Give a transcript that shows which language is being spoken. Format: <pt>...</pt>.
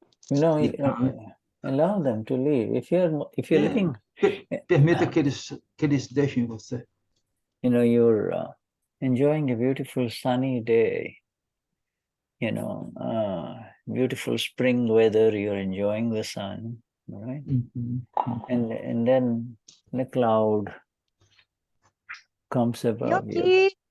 <en>You know, allow them to leave. If you're living,</en> <pt>permita que eles deixem você.</pt> <en>You know, you're enjoying a beautiful sunny day. You know, beautiful spring weather. You're enjoying the sun, right? And then the cloud comes above you.</en>